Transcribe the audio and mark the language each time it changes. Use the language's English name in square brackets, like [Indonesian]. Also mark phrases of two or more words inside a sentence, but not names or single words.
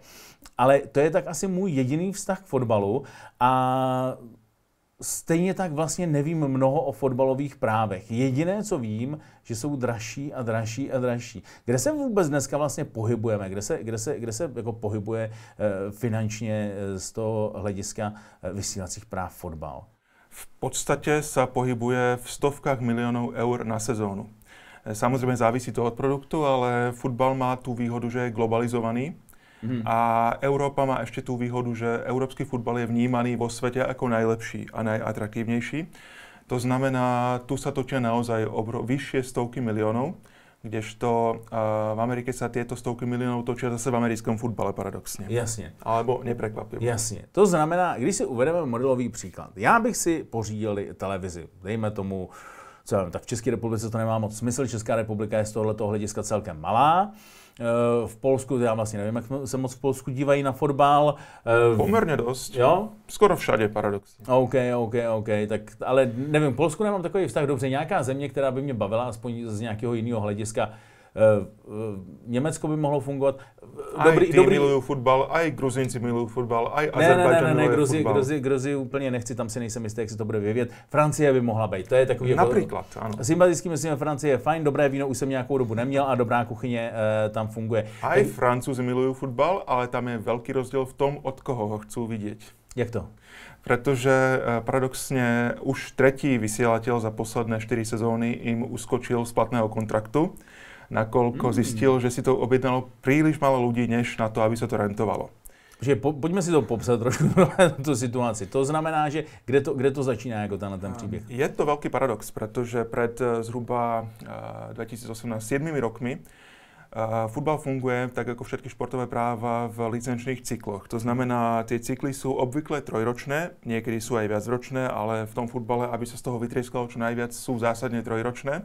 [Czech] Ale to je tak asi můj jediný vztah k fotbalu a stejně tak vlastně nevím mnoho o fotbalových právech. Jediné, co vím, že jsou dražší a dražší a dražší. Kde se vůbec dneska vlastně pohybujeme? Kde se jako pohybuje finančně z toho hlediska vysílacích práv fotbal? [Slovak] V podstate sa pohybuje v stovkách miliónov eur na sezónu. Samozrejme závisí to od produktu, ale futbal má tú výhodu, že je globalizovaný. A Európa má ešte tú výhodu, že európsky futbal je vnímaný vo svete ako najlepší a najatraktívnejší. To znamená, tu sa točia naozaj vyššie stovky miliónov, kdežto v Amerike sa tieto stovky miliónov točia zase v americkom futbale paradoxne. [Czech] Jasně. [Slovak] Alebo neprekvapivo. [Czech] Jasně. To znamená, když si uvedeme modelový příklad. Já bych si pořídil televizi, dejme tomu, co já vím, tak v České republice to nemá moc smysl, Česká republika je z tohoto hlediska celkem malá. V Polsku, já vlastně nevím, jak se moc v Polsku dívají na fotbal. [Slovak] Pomerne dosť. [Czech] Jo? [Slovak] Skoro všade, paradoxně. [Czech] OK, tak, ale nevím, v Polsku nemám takový vztah, dobře, nějaká země, která by mě bavila, aspoň z nějakého jiného hlediska. Německo by mohlo fungovat. Dobrý. [Slovak] Milujú futbal, aj Gruzínci milujú futbal, aj Azerbajdžan miluje futbal. [Czech] Gruzi úplně nechci, tam si nejsem jistý, jak se to bude vyvět. Francie by mohla být, to je takový... Například, ano. Sympatický, myslím, že Francie je fajn, dobré víno už jsem nějakou dobu neměl a dobrá kuchyně tam funguje. [Slovak] Aj Francúzi milujú futbal, ale tam je veľký rozdiel v tom, od koho ho chcú vidieť. [Czech] Jak to? [Slovak] Pretože paradoxne už tretí vysielateľ za posledné 4 sezóny im uskočil z platného kontraktu, nakoľko zistil, že si to objednalo príliš málo ľudí, než na to, aby sa to rentovalo. [Czech] Že pojďme si to popsat trošku, tu situaci. To znamená, že kde to začíná jako ten příběh? [Slovak] Je to veľký paradox, pretože pred zhruba 2018 7 rokmi futbal funguje tak ako všetky športové práva v licenčných cykloch. To znamená, tie cykly sú obvykle trojročné, niekedy sú aj viacročné, ale v tom futbale, aby sa z toho vytrieskalo čo najviac, sú zásadne trojročné.